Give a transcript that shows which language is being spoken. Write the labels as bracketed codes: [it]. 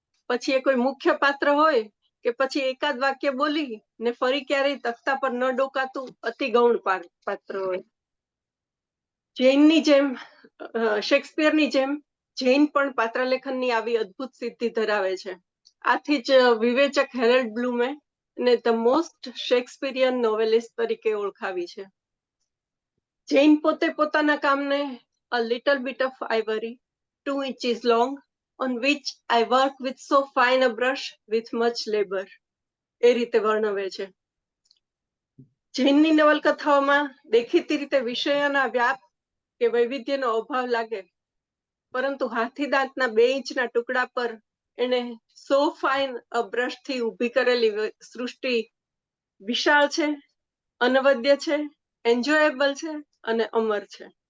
[gu] પછી એ કોઈ મુખ્ય પાત્ર હોય કે પછી એકાદ વાક્ય બોલી ને ફરી ક્યારેય તખ્તા પર ન ડોકાતું અતિ ગૌણ પાત્ર હોય. શેક્સપિયરની જેમ જૈન પણ પાત્રલેખનની આવી અદ્ભુત સિદ્ધિ ધરાવે છે. આથી જ વિવેચક હેરલ્ડ બ્લુમે ને [en] the most Shakespearean novelist [gu] તરીકે ઓળખાવી છે. જૈન પોતે પોતાના કામને [en] a little bit of ivory 2 inches long on which I work with so fine a brush with much labor [gu] એ રીતે વર્ણવે છે. જૈનની નવલકથાઓમાં દેખીતી રીતે વિષયોના વ્યાપ કે વૈવિધ્યનો અભાવ લાગે, પરંતુ હાથી દાંતના 2 ઇંચના ટુકડા પર એને [en] so fine brush [gu] થી ઊભી કરેલી સૃષ્ટિ વિશાળ છે, અનવદ્ય છે, એન્જોયેબલ છે અને અમર છે.